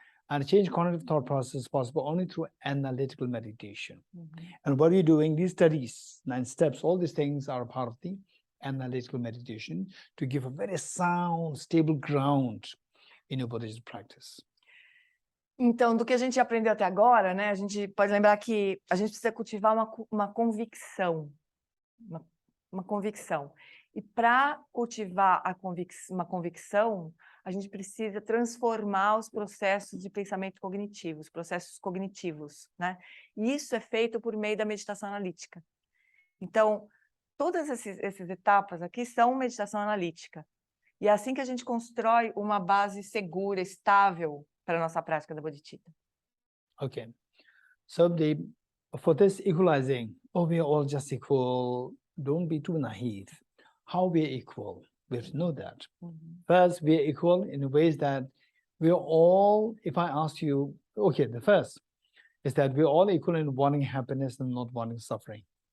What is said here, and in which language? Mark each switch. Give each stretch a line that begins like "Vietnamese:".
English: And change cognitive thought process is possible only through analytical meditation. And what you're doing, these studies, 9 steps, all these things are part of the analytical meditation to give a very sound, stable ground in your Buddhist practice.
Portuguese: Então, do que a gente aprendeu até agora, né, a gente pode lembrar que a gente precisa cultivar uma convicção. Uma convicção. E para cultivar uma convicção, a gente precisa transformar os processos de pensamento cognitivo, os processos cognitivos, né? E isso é feito por meio da meditação analítica. Então, todas essas etapas aqui são meditação analítica. E é assim que a gente constrói uma base segura, estável para a nossa prática da Bodhicitta.
English: Okay. So for this equalizing, we are all just equal, don't be too naive. how we are equal. We have to know that. First, we are equal in ways that we are all, if I ask you, okay, the first is that we are all equal in wanting happiness and not wanting suffering.